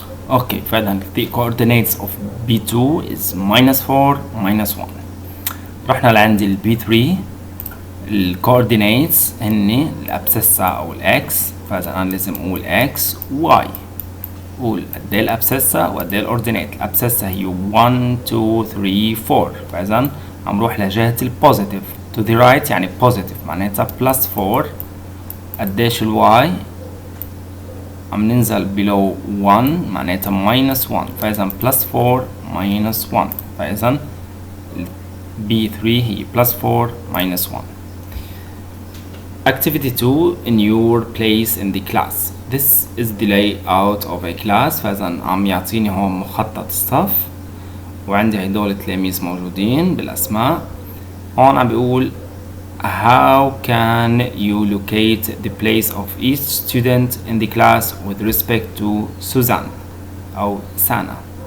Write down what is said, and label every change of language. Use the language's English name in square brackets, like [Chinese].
[Arabic] اوكي، فاذا [English] the coordinates of B2 is -4 -1. [Arabic] رحنا لعند ال B3 ال coordinates هن الابسيسا او الاكس، فاذا انا لازم اقول x y، قول قد ايه الابسيسا وقد ايه الاوردينيت. الابسيسا هي 1 2 3 4، فاذا عم روح لجهه البوزيتيف [English] to the right [Arabic] يعني positive معناتها +4. قديش الواي؟ عم ننزل below 1 معناتها -1، فإذا +4 -1، فإذا B3 هي +4 -1. [English] Activity 2 in your place in the class. This is the layout of a class. [Arabic] فإذا عم يعطيني هون مخطط الصف وعندي هدول التلاميذ موجودين بالأسماء. هون عم بيقول [English] how can you locate the place of each student in the class with respect to Suzanne أو سانا.